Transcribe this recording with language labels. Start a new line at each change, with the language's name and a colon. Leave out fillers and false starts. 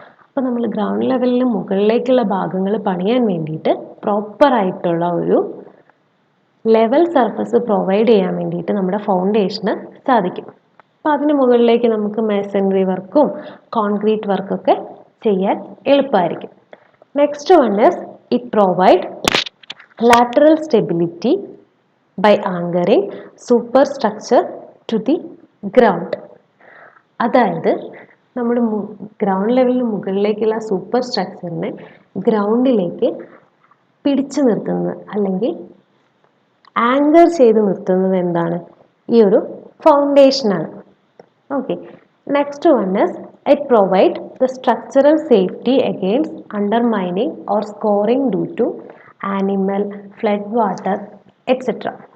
Malayalam: അപ്പോൾ നമ്മൾ ഗ്രൗണ്ട് ലെവലിന് മുകളിലേക്കുള്ള ഭാഗങ്ങൾ പണിയാൻ വേണ്ടിയിട്ട് പ്രോപ്പറായിട്ടുള്ള ഒരു ലെവൽ സർഫസ് പ്രൊവൈഡ് ചെയ്യാൻ വേണ്ടിയിട്ട് നമ്മുടെ ഫൗണ്ടേഷന് സാധിക്കും. അപ്പോൾ അതിന് മുകളിലേക്ക് നമുക്ക് മേസൺറി വർക്കും കോൺക്രീറ്റ് വർക്കൊക്കെ ചെയ്യാൻ എളുപ്പമായിരിക്കും.
English: Next one is it provide lateral stability by anchoring superstructure to the ground.
Malayalam: അതായത് നമ്മൾ ഗ്രൗണ്ട് ലെവലിന് മുകളിലേക്കുള്ള സൂപ്പർ സ്ട്രക്ചറിനെ ഗ്രൗണ്ടിലേക്ക് പിടിച്ചു നിർത്തുന്നത് അല്ലെങ്കിൽ ആങ്കർ ചെയ്ത് നിർത്തുന്നത് എന്താണ്? ഈ ഒരു ഫൗണ്ടേഷനാണ്.
English: Okay, next one is it provide the structural safety against undermining or scouring due to animal, flood water etcetera.